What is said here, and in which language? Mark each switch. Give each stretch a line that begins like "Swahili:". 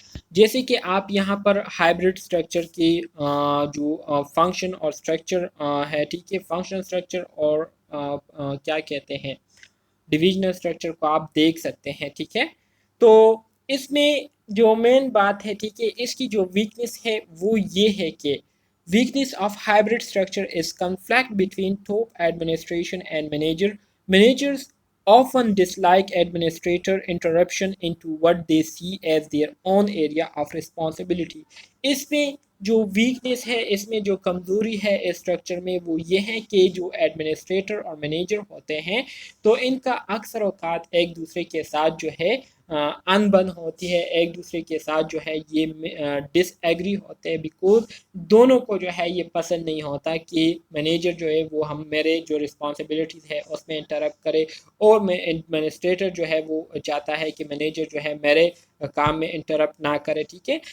Urdu: جیسے کہ آپ یہاں پر ہائبرڈ اسٹرکچر کی جو فنکشن اور اسٹرکچر ہے، ٹھیک ہے، فنکشنل اسٹرکچر اور کیا کہتے ہیں ڈویژنل اسٹرکچر کو آپ دیکھ سکتے ہیں، ٹھیک ہے. تو اس میں جو مین بات ہے، ٹھیک ہے، اس کی جو ویکنیس ہے وہ یہ ہے کہ
English: weakness of hybrid structure is conflict between top administration and manager. Managers often dislike administrator interruption into what they see as their own area of responsibility.
Urdu: اس میں جو ویکنیس ہے، اس میں جو کمزوری ہے اس اسٹرکچر میں وہ یہ ہے کہ جو ایڈمنسٹریٹر اور مینیجر ہوتے ہیں تو ان کا اکثر اوقات ایک دوسرے کے ساتھ جو ہے ان بن ہوتی ہے، ایک دوسرے کے ساتھ جو ہے یہ ڈس ایگری ہوتے ہیں، بیکوز دونوں کو جو ہے یہ پسند نہیں ہوتا کہ مینیجر جو ہے وہ میرے جو رسپانسبلٹیز ہے اس میں انٹرپٹ کرے، اور میں ایڈمنسٹریٹر جو ہے وہ چاہتا ہے کہ مینیجر جو ہے میرے کام میں انٹرپٹ نہ کرے، ٹھیک ہے.